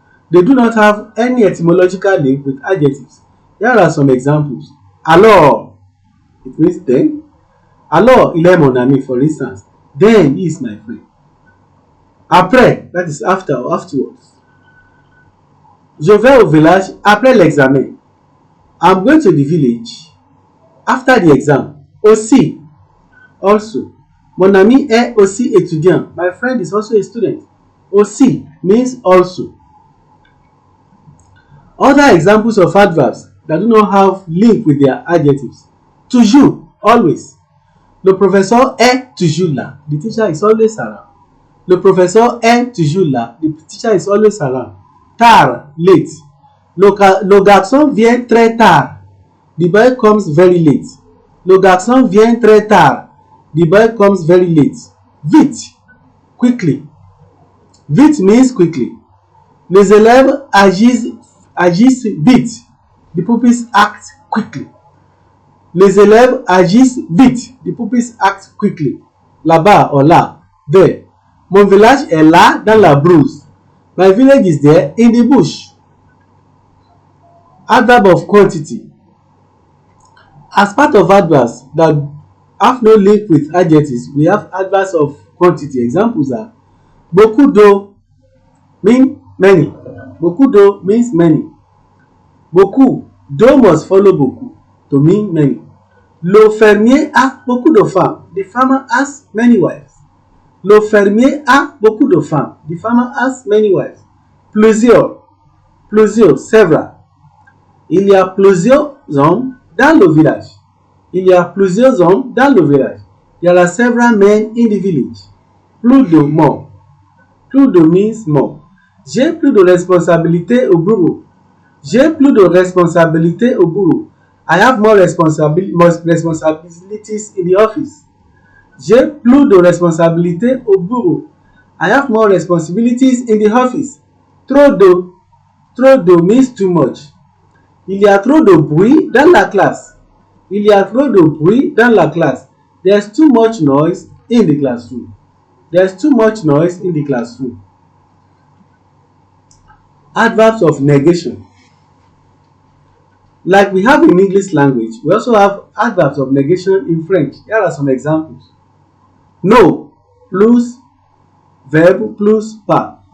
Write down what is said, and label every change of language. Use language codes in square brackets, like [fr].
[en] They do not have any etymological link with adjectives. Here are some examples. Alors, it means then. [fr] Alors, il est mon ami, [en] for instance. Then, he is my friend. Après, that is after or afterwards. [fr] Je vais au village après l'examen. [en] I'm going to the village after the exam. Aussi, also. [fr] Mon ami est aussi étudiant. [en] My friend is also a student. Aussi means also. Other examples of adverbs that do not have link with their adjectives. Toujours, always. [fr] Le professeur est toujours là. [en] The teacher is always around. [fr] Le professeur est toujours là. [en] The teacher is always around. Tard, late. [fr] Le garçon vient très tard. [en] The boy comes very late. [fr] Le garçon vient très tard. [en] The boy comes very late. Vite, quickly. Vite means quickly. [fr] Les élèves agissent vite. [en] The pupils act quickly. [fr] Les élèves agissent vite. [en] The pupils act quickly. [fr] Là-bas or là, there. Mon village est là dans la brousse. [en] My village is there in the bush. Adverb of quantity. As part of adverbs that have no link with adjectives, we have adverbs of quantity. Examples are beaucoup d'eau mean many. Beaucoup d'eau means many. Beaucoup d'eau must follow beaucoup to mean many. [fr] Le fermier a beaucoup de femmes. [en] The farmer has many wives. [fr] Le fermier a beaucoup de femmes. [en] The farmer has many wives. [fr] Plusieurs. Plusieurs, several. Il y a plusieurs hommes dans le village. Il y a plusieurs hommes dans le village. [en] There are several men in the village. Plus de, more. Plus de means more. [fr] J'ai plus de responsabilités au bureau. J'ai plus de responsabilités au bureau. [en] I have more responsibilities in the office. [fr] J'ai plus de responsabilités au bureau. [en] I have more responsibilities in the office. Trop de means too much. [fr] Il y a trop de bruit dans la classe. Il y a trop de bruit dans la classe. [en] There's too much noise in the classroom. There's too much noise in the classroom. Adverbs of negation. Like we have in English language, we also have adverbs of negation in French. Here are some examples. No plus verb plus pas.